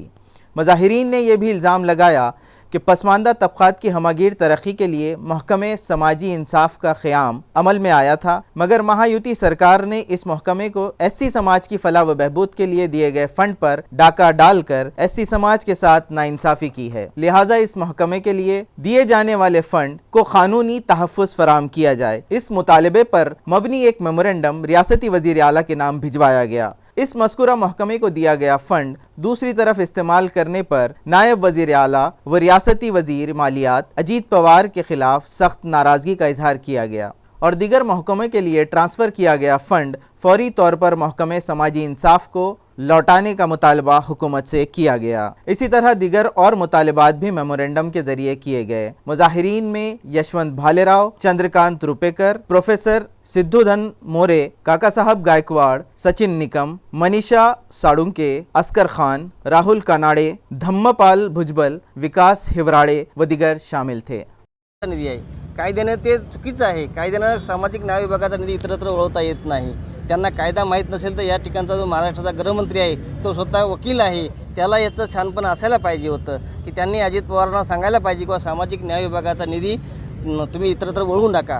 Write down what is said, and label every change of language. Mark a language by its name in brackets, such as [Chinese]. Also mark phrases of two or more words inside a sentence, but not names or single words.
[Urdu] مظاہرین نے یہ بھی الزام لگایا کہ پسماندہ طبقات کی ہماگیر ترقی کے لیے محکمہ سماجی انصاف کا قیام عمل میں آیا تھا، مگر مہایوتی سرکار نے اس محکمے کو ایس سی سماج کی فلاح و بہبود کے لیے دیے گئے فنڈ پر ڈاکہ ڈال کر ایس سی سماج کے ساتھ ناانصافی کی ہے، لہٰذا اس محکمے کے لیے دیے جانے والے فنڈ کو قانونی تحفظ فراہم کیا جائے۔ اس مطالبے پر مبنی ایک میمورنڈم ریاستی وزیر اعلیٰ کے نام بھجوایا گیا۔ اس مذکورہ محکمے کو دیا گیا فنڈ دوسری طرف استعمال کرنے پر نائب وزیر اعلیٰ و ریاستی وزیر مالیات اجیت پوار کے خلاف سخت ناراضگی کا اظہار کیا گیا اور دیگر محکمے کے لیے ٹرانسفر کیا گیا فنڈ فوری طور پر محکمہ سماجی انصاف کو لوٹانے کا مطالبہ حکومت سے کیا گیا۔ اسی طرح دیگر اور مطالبات بھی میمورنڈم کے ذریعے کیے گئے۔ مظاہرین میں یشونت بھالے راؤ، چندرکانت روپیکر، پروفیسر سدھو دھن مورے، کاکا صاحب گائیکواڑ، سچن نکم، منیشا ساڑونکے، اسکر خان، راہل کاناڈے، دھمم پال بھجبل، وکاس हिवराडे و دیگر شامل تھے۔ [Marathi] निधी आहे, कायद्यानं ते चुकीचं आहे। कायद्यानं सामाजिक न्याय विभागाचा निधी इतरत्र वळवता येत नाही। त्यांना कायदा माहीत नसेल तर या ठिकाणचा जो महाराष्ट्राचा गृहमंत्री आहे तो स्वतः वकील आहे, त्याला याचं शहाणपण असायला पाहिजे होतं की त्यांनी अजित पवारांना सांगायला पाहिजे की सामाजिक न्याय विभागाचा निधी तुम्ही इतरत्र वळवून टाका।